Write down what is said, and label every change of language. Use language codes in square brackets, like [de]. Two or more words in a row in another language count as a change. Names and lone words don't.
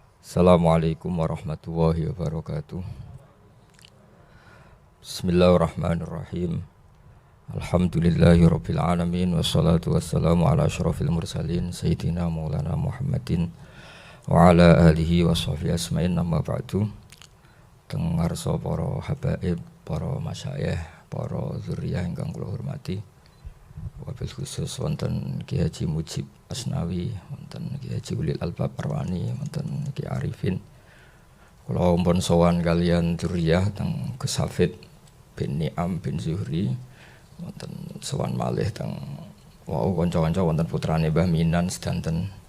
[ar] السلام عليكم ورحمة الله وبركاته. بسم الله الرحمن الرحيم. الحمد لله رب العالمين والصلاة والسلام على أشرف المرسلين سيدنا مولانا محمد وعلى آله وصحبه أجمعين أما بعد. [jv] Teng ngarsa para habaib, para masyayikh, para zuriyah ingkang kula hormati. [ar] وبالخصوص [jv] wonten Ki Haji Mujib Asnawi, wonten Ki Haji Ulil Albab Arwani, wonten Ki Arifin. Kula umpun sowan kalian dzurriyyah teng Gus Hafid bin Ni'am bin Zuhri, wonten sowan malih teng wau kanca-kanca wonten putrane Mbah Minan sedanten.